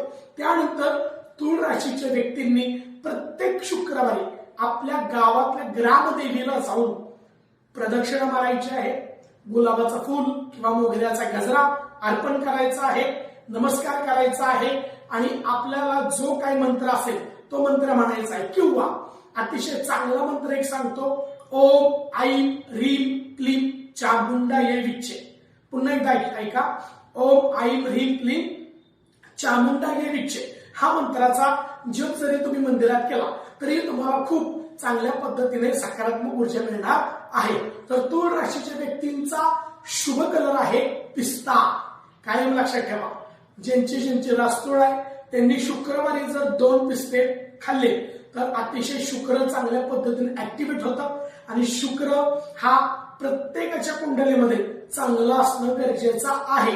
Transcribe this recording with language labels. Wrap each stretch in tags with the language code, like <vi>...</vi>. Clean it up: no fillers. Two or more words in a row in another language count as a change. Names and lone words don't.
<mr>त्यानंतर तुळ राशीच्या व्यक्तींनी प्रत्येक शुक्रवारी आपल्या गावातल्या ग्रामदेवीला जाऊन प्रदक्षिणा मारायची आहे. गुलाबाचं फूल किंवा मोगऱ्याचा गजरा अर्पण करायचा आहे. नमस्कार करायचा आहे आणि आपल्याला जो काही मंत्र असेल तो मंत्र म्हणायचा आहे. किंवा अतिशय चांगला मंत्र एक सांगतो,</mr> <sa>ओम ऐं ह्रीं क्लीं चामुंडायै विच्चे.</sa> <mr>पुन्हा एकदा ऐका,</mr> <sa>ओम ऐं ह्रीं क्लीं चामुंडायै विच्चे.</sa> <mr>हा मंत्राचा जप जरी तुम्ही मंदिरात केला तरी तुम्हाला खूप चांगल्या पद्धतीने सकारात्मक ऊर्जा मिळणार आहे. तर तुळ राशीच्या व्यक्तींचा शुभ कलर आहे पिस्ता. कायम लक्षात ठेवा, ज्यांची रास तुळ आहे त्यांनी शुक्रवारी जर 2 पिस्ते खाल्ले तर अतिशय शुक्र चांगल्या पद्धतीने ऍक्टिव्हेट होतं आणि शुक्र हा प्रत्येकाच्या कुंडलीमध्ये चांगला असणं गरजेचं आहे.</mr>